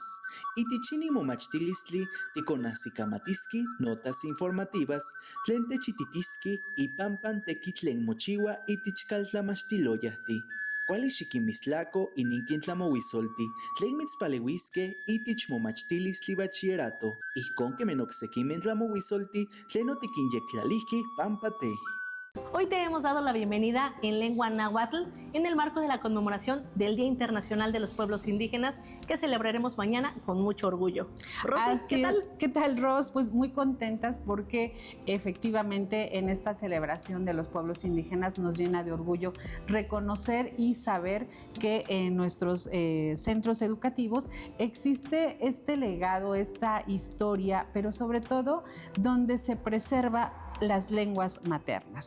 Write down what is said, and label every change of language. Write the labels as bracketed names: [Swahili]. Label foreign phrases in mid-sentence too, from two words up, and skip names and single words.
[Nahuatl languages] Itichini momachtilistli ticonahsicamatiski [Spanish] notas informativas [Nahuatl languages] tlen techititiski ipampan tekitlen mochiwa itich kaltlamachtiloyahti. Kuali xikinmislako ininkintlamohuisolti tlen mitzpaleuiskej itich momachtilistli bachillerato, ijkon kemen oksekimej tlamohuisolti tlen otikinyektlalihkej pampa te. [Spanish] Hoy te hemos dado la bienvenida en lengua náhuatl en el marco de la conmemoración del Día Internacional de los Pueblos Indígenas que celebraremos mañana con mucho orgullo. Rosy, ¿qué tal? ¿Qué tal, Ros? Pues muy contentas porque efectivamente en esta celebración de los pueblos indígenas nos llena de orgullo reconocer y saber que en nuestros centros educativos existe este legado, esta historia, pero sobre todo donde se preserva las lenguas maternas.